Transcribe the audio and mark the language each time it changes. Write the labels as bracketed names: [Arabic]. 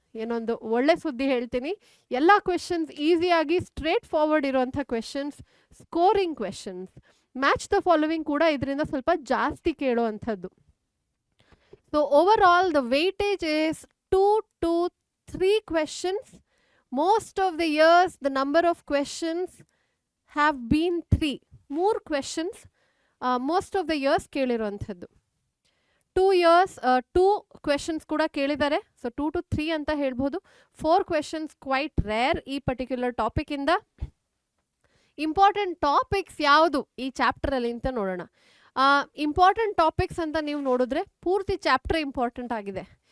[Kannada] ಏನೊಂದು ಒಳ್ಳೆ ಸುದ್ದಿ ಹೇಳ್ತೀನಿ. ಎಲ್ಲ ಕ್ವೆಶನ್ಸ್ ಈಸಿಯಾಗಿ ಸ್ಟ್ರೇಟ್ ಫಾರ್ವರ್ಡ್ ಇರುವಂಥ questions, scoring questions. Match the following ಕೂಡ ಇದರಿಂದ ಸ್ವಲ್ಪ ಜಾಸ್ತಿ ಕೇಳುವಂಥದ್ದು. [English] So overall the weightage is 2 to 3 questions. Most of the years the number of questions have been 3. 3 questions most of the years [Kannada] ಕೇಳಿರುವಂಥದ್ದು. [English] 2 years 2 questions [Kannada] ಕೂಡ ಕೇಳಿದ್ದಾರೆ. So 2 to 3 ಅಂತ ಹೇಳ್ಬೋದು. [English] 4 questions quite rare [Kannada] ಈ particular topic ಇಂದ. Important topics ಯಾವುದು ಈ ಚಾಪ್ಟರಲ್ಲಿ ಅಂತ ನೋಡೋಣ. ಇಂಪಾರ್ಟೆಂಟ್ ಟಾಪಿಕ್ಸ್ ಅಂತ ನೀವು ನೋಡಿದ್ರೆ ಪೂರ್ತಿ ಚಾಪ್ಟರ್ ಇಂಪಾರ್ಟೆಂಟ್ ಆಗಿದೆ.